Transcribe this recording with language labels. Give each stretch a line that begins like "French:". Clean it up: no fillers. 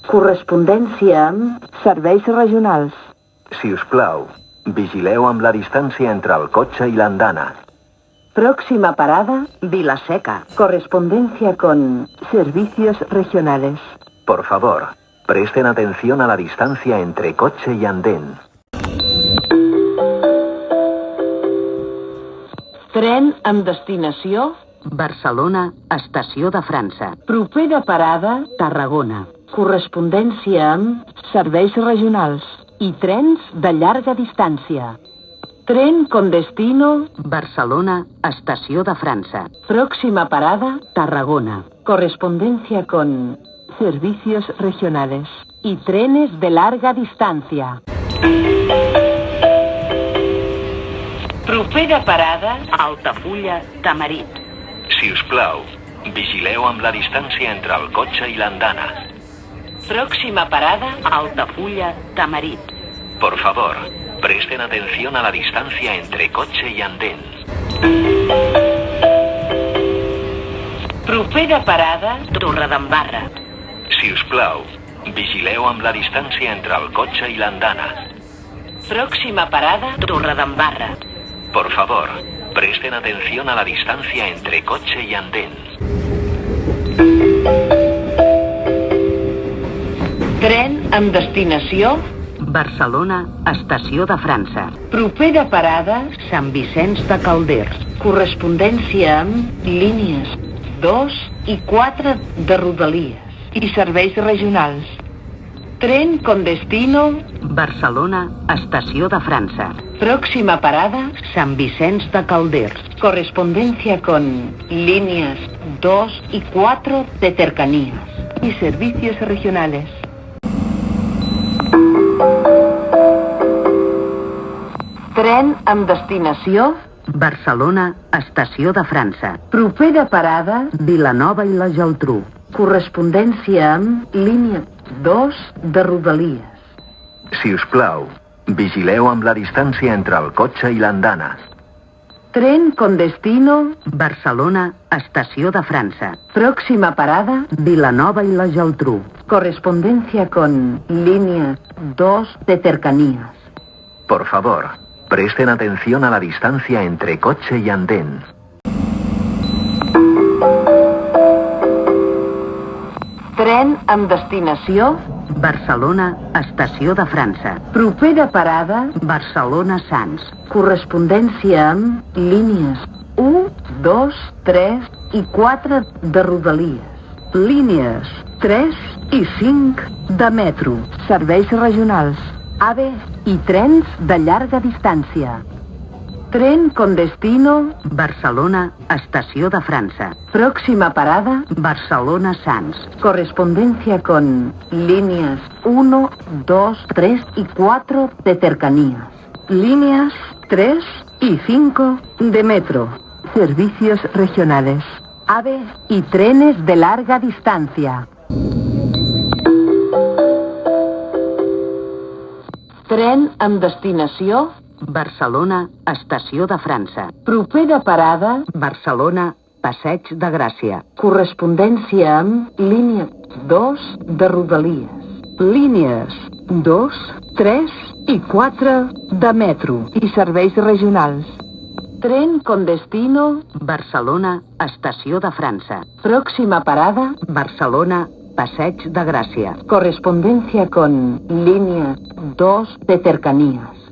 Catalan: correspondència amb serveis regionals. Si us plau, vigileu amb la distància entre el cotxe i l'andana.
Spanish: Próxima parada, Vila-seca. correspondencia con servicios regionales. Por favor, presten atención a la distancia entre coche y andén.
Catalan: Tren amb destinació, Barcelona, Estació de França. propera parada, Tarragona. correspondència amb serveis regionals I trens de llarga distància.
Spanish: tren con destino, Barcelona, Estació de França. próxima parada, Tarragona. correspondencia con Servicios regionales. Y trenes de larga distancia.
Catalan: propera parada, Altafulla, Tamarit. Si us plau, vigileu amb la distància entre el cotxe i l'andana.
Spanish: próxima parada, Altafulla, Tamarit. Por favor, presten atención a la distancia entre coche y andén.
Catalan: propera parada, Torredembarra. Si us plau, vigileu amb la distància entre el cotxe i l'andana.
Spanish: próxima parada, Torredembarra. Por favor, presten atención a la distancia entre coche y andén.
Catalan: tren amb destinació, Barcelona, Estació de França. propera parada, Sant Vicenç de Calders. correspondència amb línies 2 i 4 de Rodalies i serveis regionals.
Spanish: Tren con destino, Barcelona, Estació de França. próxima parada, Sant Vicenç de Calders. correspondencia con líneas 2 y 4 de cercanías Y servicios regionales.
Catalan: tren amb destinació, Barcelona, Estació de França. propera parada, Vilanova i la Geltrú. correspondència amb línia 2 de Rodalies. Si us plau, vigileu amb la distància entre el cotxe i l'andana.
Spanish: Tren con destino, Barcelona, Estació de França. próxima parada, Vilanova i la Geltrú. correspondencia con líneas 2 de cercanías. Por favor, presten atención a la distancia entre coche y andén.
Catalan: tren amb destinació, Barcelona, Estació de França. propera parada, Barcelona, Sants. correspondència amb línies 1, 2, 3 i 4 de Rodalies. Línies 3 i 5 de metro. Serveis regionals. AVE i trens de llarga distància.
Spanish: Tren con destino, Barcelona, Estació de França. próxima parada, Barcelona, Sants. correspondencia con líneas 1, 2, 3 y 4 de cercanías. Líneas 3 y 5 de metro. Servicios regionales. AVE y trenes de larga distancia.
Catalan: tren amb destinació, Barcelona, Estació de França. propera parada, Barcelona, Passeig de Gràcia. correspondència amb línia 2 de Rodalies. Línies 2, 3 i 4 de metro i serveis regionals.
Spanish: Tren con destino... Barcelona, Estació de França. Próxima parada... Barcelona, Passeig de Gràcia. Correspondencia con líneas 2 de cercanías.